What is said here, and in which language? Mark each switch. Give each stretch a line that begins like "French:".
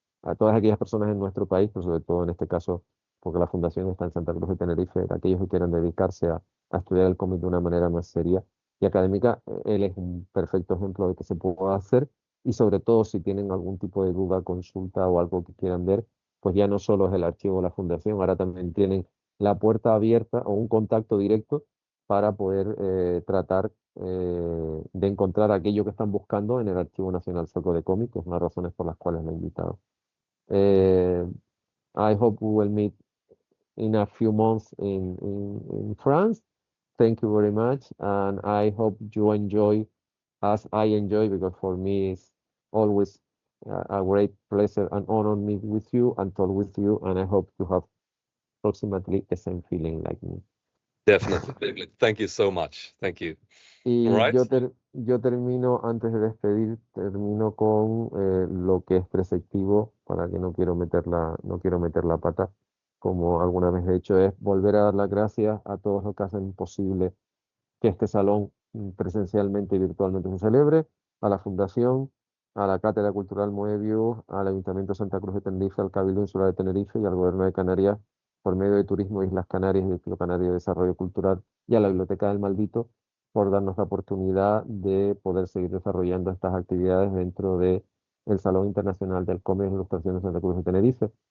Spanish: A todas aquellas personas en nuestro país, pero sobre todo en este caso, porque la fundación está en Santa Cruz de Tenerife, aquellos que quieran dedicarse a estudiar el cómic de una manera más seria y académica, él es un perfecto ejemplo de que se puede hacer y sobre todo si tienen algún tipo de duda, consulta o algo que quieran ver, pues ya no solo es el archivo de la fundación, ahora también tienen la puerta abierta o un contacto directo para poder tratar de encontrar aquello que están buscando en el Archivo Nacional Sueco de Cómics, que es una de las razones por las cuales lo he invitado.
English: Eh, I hope we will meet in a few months in France. Thank you very much, and I hope you enjoy as I enjoy, because for me it's always a great pleasure and honor meet with you and talk with you, and I hope you have approximately the same feeling like me. Definitely. Thank you so much. Thank you. All
Spanish: Y
English: right.
Spanish: yo termino, antes de despedir, termino con lo que es preceptivo, para que no quiero meter la pata, como alguna vez he hecho, es volver a dar las gracias a todos los que hacen posible que este salón presencialmente y virtualmente se celebre, a la Fundación, a la Cátedra Cultural Moebius, al Ayuntamiento de Santa Cruz de Tenerife, al Cabildo Insular de Tenerife y al Gobierno de Canarias por medio de Turismo de Islas Canarias y el Club Canario de Desarrollo Cultural y a la Biblioteca del Maldito por darnos la oportunidad de poder seguir desarrollando estas actividades dentro de el Salón Internacional del Cómic e Ilustración de Santa Cruz de Tenerife.